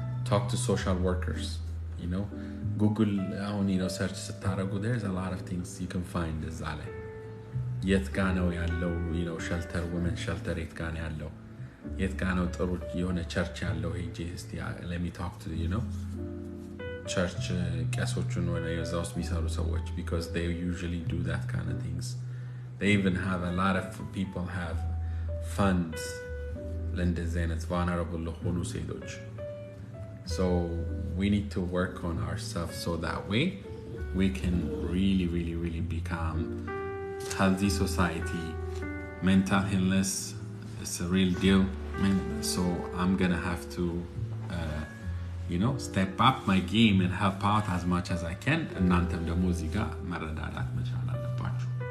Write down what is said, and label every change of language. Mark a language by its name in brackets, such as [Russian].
[English] Talk to social workers. [Amharic] Google አሁን search ስታረጉ [English] there's a lot of things you can find [Amharic] እዛ ላይ የት ጋር ነው ያለው ሸልተር women shelter የት ጋር ነው ያለው የት ጋር ነው ጥሩ የሆነ ቸርች ያለው ሄጄ እስቲ [English] let me talk to church [Amharic] ቄሶቹን ወደ የዛው ውስጥ የሚሰሩ ሰዎች [English] because they usually do that kind of things. They even have a lot of people have funds [Amharic] ለእንደዚህ አይነት [English] vulnerable [Amharic] ለሆኑ ሴቶች. [English] So we need to work on ourselves so that way we can really become healthy society. Mental illness is a real deal. And so I'm gonna have to step up my game and help out as much as I can. [Amharic] እናንተም ደግሞ እዚህ ጋር መረዳዳት መቻል አለባችሁ.